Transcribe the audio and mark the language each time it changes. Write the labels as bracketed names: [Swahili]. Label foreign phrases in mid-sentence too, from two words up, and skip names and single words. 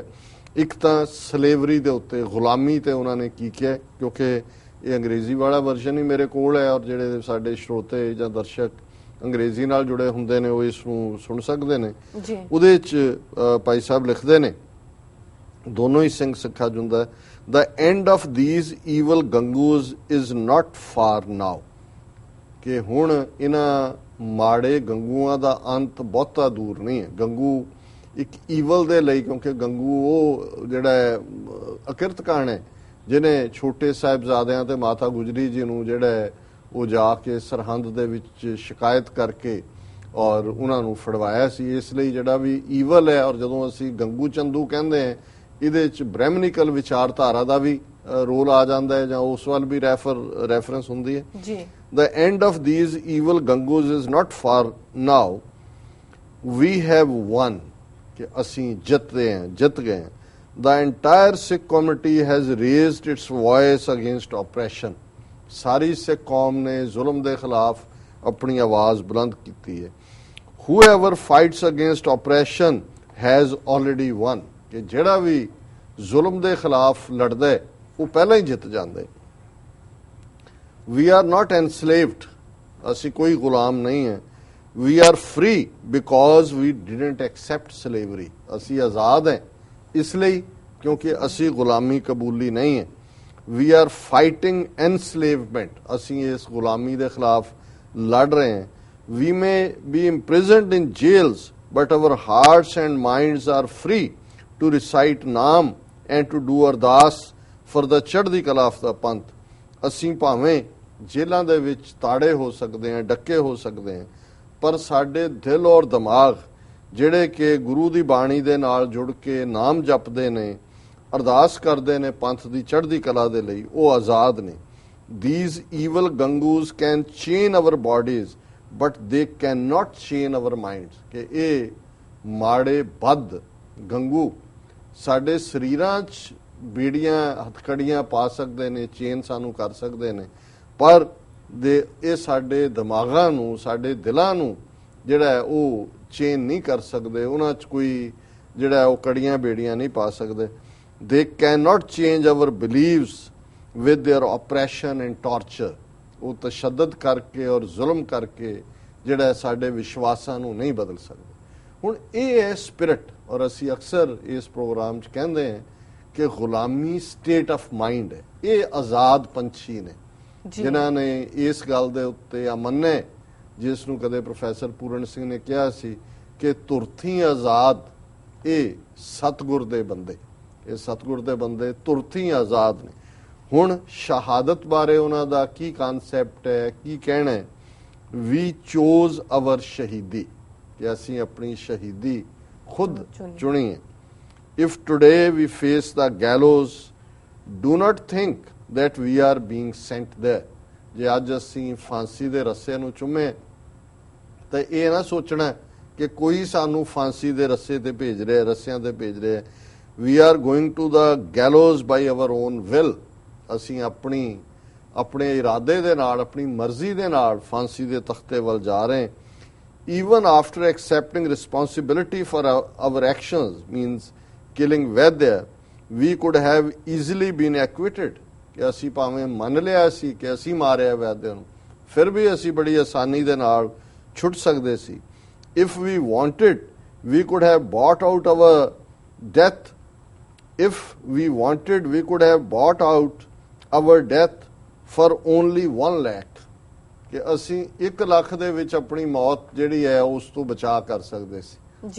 [Punjabi] ਇੱਕ ਤਾਂ ਸਲੇਵਰੀ ਦੇ ਉੱਤੇ, ਗੁਲਾਮੀ ਤੇ ਉਹਨਾਂ ਨੇ ਕੀ ਕਿਹਾ, ਕਿਉਂਕਿ ਇਹ ਅੰਗਰੇਜ਼ੀ ਵਾਲਾ ਵਰਜ਼ਨ ਹੀ ਮੇਰੇ ਕੋਲ ਹੈ ਔਰ ਜਿਹੜੇ ਸਾਡੇ ਸਰੋਤੇ ਜਾਂ ਦਰਸ਼ਕ ਅੰਗਰੇਜ਼ੀ ਨਾਲ ਜੁੜੇ ਹੁੰਦੇ ਨੇ ਉਹ ਇਸ ਨੂੰ ਸੁਣ ਸਕਦੇ ਨੇ। ਉਹਦੇ 'ਚ ਭਾਈ ਸਾਹਿਬ ਲਿਖਦੇ ਨੇ, ਦੋਨੋਂ ਹੀ ਸਿੰਘ ਸਿੱਖਾ ਜੁੰਦਾ, [English] The end of these evil gangus is not far now, [Punjabi] ਕਿ ਹੁਣ ਇਹਨਾਂ ਮਾੜੇ ਗੰਗੂਆਂ ਦਾ ਅੰਤ ਬਹੁਤਾ ਦੂਰ ਨਹੀਂ ਹੈ। ਗੰਗੂ ਇੱਕ ਈਵਲ ਦੇ ਲਈ, ਕਿਉਂਕਿ ਗੰਗੂ ਉਹ ਜਿਹੜਾ ਹੈ ਅਕਿਰਤ ਕਾਣ ਹੈ ਜਿਹਨੇ ਛੋਟੇ ਸਾਹਿਬਜ਼ਾਦਿਆਂ ਤੇ ਮਾਤਾ ਗੁਜਰੀ ਜੀ ਨੂੰ ਜਿਹੜਾ ਉਹ ਜਾ ਕੇ ਸਰਹੰਦ ਦੇ ਵਿੱਚ ਸ਼ਿਕਾਇਤ ਕਰਕੇ ਔਰ ਉਹਨਾਂ ਨੂੰ ਫੜਵਾਇਆ ਸੀ। ਇਸ ਲਈ ਜਿਹੜਾ ਵੀ ਈਵਲ ਹੈ, ਔਰ ਜਦੋਂ ਅਸੀਂ ਗੰਗੂ ਚੰਦੂ ਕਹਿੰਦੇ ਹਾਂ ਇਹਦੇ 'ਚ ਬ੍ਰਹਮਨਿਕਲ ਵਿਚਾਰਧਾਰਾ ਦਾ ਵੀ ਰੋਲ ਆ ਜਾਂਦਾ ਹੈ ਜਾਂ ਉਸ ਵੱਲ ਵੀ ਰੈਫਰੈਂਸ ਹੁੰਦੀ ਹੈ ਜੀ। [English] The end of these evil gangus is not far now, we have won, [Punjabi] ਕਿ ਅਸੀਂ ਜਿੱਤ ਗਏ। [English] The entire Sikh community has raised its voice against oppression, [Punjabi] ਸਾਰੀ ਸਿੱਖ ਕੌਮ ਨੇ ਜ਼ੁਲਮ ਦੇ ਖਿਲਾਫ ਆਪਣੀ ਆਵਾਜ਼ ਬੁਲੰਦ ਕੀਤੀ ਹੈ। [English] Whoever fights against oppression has already won, [Punjabi] ਕਿ ਜਿਹੜਾ ਵੀ ਜ਼ੁਲਮ ਦੇ ਖਿਲਾਫ ਲੜਦਾ ਹੈ ਉਹ ਪਹਿਲਾਂ ਹੀ ਜਿੱਤ ਜਾਂਦਾ ਹੈ। [English] We are not enslaved, [Punjabi] ਅਸੀਂ ਕੋਈ ਗੁਲਾਮ ਨਹੀਂ ਹੈ। [English] We are free because we didn't accept slavery, [Punjabi] ਅਸੀਂ ਆਜ਼ਾਦ ਹੈ ਇਸ ਲਈ ਕਿਉਂਕਿ ਅਸੀਂ ਗੁਲਾਮੀ ਕਬੂਲੀ ਨਹੀਂ ਹੈ। [English] We are fighting enslavement, [Punjabi] ਅਸੀਂ ਇਸ ਗੁਲਾਮੀ ਦੇ ਖਿਲਾਫ ਲੜ ਰਹੇ ਹਾਂ। [English] We may be imprisoned in jails, but our hearts and minds are free to recite ਨਾਮ and to do ਅਰਦਾਸ for the [Punjabi] ਚੜ੍ਹਦੀ ਕਲਾ [English] of the ਪੰਥ। [Punjabi] ਅਸੀਂ ਭਾਵੇਂ ਜੇਲ੍ਹਾਂ ਦੇ ਵਿੱਚ ਤਾੜੇ ਹੋ ਸਕਦੇ ਹਾਂ, ਡੱਕੇ ਹੋ ਸਕਦੇ ਹਾਂ, ਪਰ ਸਾਡੇ ਦਿਲ ਔਰ ਦਿਮਾਗ ਜਿਹੜੇ ਕਿ ਗੁਰੂ ਦੀ ਬਾਣੀ ਦੇ ਨਾਲ ਜੁੜ ਕੇ ਨਾਮ ਜਪਦੇ ਨੇ, ਅਰਦਾਸ ਕਰਦੇ ਨੇ ਪੰਥ ਦੀ ਚੜ੍ਹਦੀ ਕਲਾ ਦੇ ਲਈ, ਉਹ ਆਜ਼ਾਦ ਨੇ। [English] These evil gangus can chain our bodies, but they cannot chain our minds, [Punjabi] ਕਿ ਇਹ ਮਾੜੇ ਬਦ ਗੰਗੂ ਸਾਡੇ ਸਰੀਰਾਂ 'ਚ ਬੀੜੀਆਂ ਹਥਕੜੀਆਂ ਪਾ ਸਕਦੇ ਨੇ, ਚੇਨ ਸਾਨੂੰ ਕਰ ਸਕਦੇ ਨੇ, ਪਰ ਇਹ ਸਾਡੇ ਦਿਮਾਗਾਂ ਨੂੰ, ਸਾਡੇ ਦਿਲਾਂ ਨੂੰ ਜਿਹੜਾ ਹੈ ਉਹ ਚੇਨ ਨਹੀਂ ਕਰ ਸਕਦੇ, ਉਹਨਾਂ 'ਚ ਕੋਈ ਜਿਹੜਾ ਉਹ ਕੜੀਆਂ ਬੇੜੀਆਂ ਨਹੀਂ ਪਾ ਸਕਦੇ। [English] They cannot change our beliefs with their oppression and torture, [Punjabi] ਉਹ ਤਸ਼ੱਦਦ ਕਰਕੇ ਔਰ ਜ਼ੁਲਮ ਕਰਕੇ ਜਿਹੜਾ ਸਾਡੇ ਵਿਸ਼ਵਾਸਾਂ ਨੂੰ ਨਹੀਂ ਬਦਲ ਸਕਦੇ। ਹੁਣ ਇਹ ਹੈ ਸਪਿਰਿਟ, ਔਰ ਅਸੀਂ ਅਕਸਰ ਇਸ ਪ੍ਰੋਗਰਾਮ 'ਚ ਕਹਿੰਦੇ ਹਾਂ ਕਿ ਗੁਲਾਮੀ [English] state of mind [Punjabi] ਹੈ। ਇਹ ਆਜ਼ਾਦ ਪੰਛੀ ਨੇ ਜਿਨ੍ਹਾਂ ਨੇ ਇਸ ਗੱਲ ਦੇ ਉੱਤੇ ਮੰਨੇ, ਜਿਸ ਨੂੰ ਕਦੇ ਪ੍ਰੋਫੈਸਰ ਪੂਰਨ ਸਿੰਘ ਨੇ ਕਿਹਾ ਸੀ ਕਿ ਤੁਰਥੀ ਆਜ਼ਾਦ ਇਹ ਸਤਿਗੁਰ ਦੇ ਬੰਦੇ, ਇਹ ਸਤਿਗੁਰ ਦੇ ਬੰਦੇ ਤੁਰਥੀ ਆਜ਼ਾਦ ਨੇ। ਹੁਣ ਸ਼ਹਾਦਤ ਬਾਰੇ ਉਹਨਾਂ ਦਾ ਕੀ ਕਨਸੈਪਟ ਹੈ, ਕੀ ਕਹਿਣਾ ਹੈ? [English] we chose our [Punjabi] ਸ਼ਹੀਦੀ, ਕਿ ਅਸੀਂ ਆਪਣੀ ਸ਼ਹੀਦੀ ਖੁਦ ਚੁਣੀ ਹੈ। [English] If today we face the gallows, do not think that we are being sent there. [Punjabi] ਜੇ ਅੱਜ ਅਸੀਂ ਫਾਂਸੀ ਦੇ ਰੱਸੇ ਨੂੰ ਚੁੰਮੇ ਤਾਂ ਇਹ ਨਾ ਸੋਚਣਾ ਕਿ ਕੋਈ ਸਾਨੂੰ ਫਾਂਸੀ ਦੇ ਰੱਸੇ ਤੇ ਭੇਜ ਰਿਹਾ, ਰੱਸਿਆਂ ਤੇ ਭੇਜ ਰਿਹਾ। [English] We are going to the gallows by our own will. [Punjabi] ਅਸੀਂ ਆਪਣੇ ਇਰਾਦੇ ਦੇ ਨਾਲ, ਆਪਣੀ ਮਰਜ਼ੀ ਦੇ ਨਾਲ ਫਾਂਸੀ ਦੇ ਤਖਤੇ ਵੱਲ ਜਾ ਰਹੇ ਹਾਂ। [English] Even after accepting responsibility for our actions, means killing Vaidya, we could have easily been acquitted, [Punjabi] ਕਿ ਅਸੀਂ ਭਾਵੇਂ ਮੰਨ ਲਿਆ ਸੀ ਕਿ ਅਸੀਂ ਮਾਰਿਆ ਵੈਦਿਆ ਨੂੰ, ਫਿਰ ਵੀ ਅਸੀਂ ਬੜੀ ਆਸਾਨੀ ਦੇ ਨਾਲ ਛੁੱਟ ਸਕਦੇ ਸੀ। [English] If we wanted, we could have bought out our death. If we wanted, we could have bought out our death for only 1 lakh, [Punjabi] ਕਿ ਅਸੀਂ 1 ਲੱਖ ਦੇ ਵਿੱਚ ਆਪਣੀ ਮੌਤ ਜਿਹੜੀ ਹੈ ਉਸ ਤੋਂ ਬਚਾ ਕਰ ਸਕਦੇ ਸੀ ਜੀ।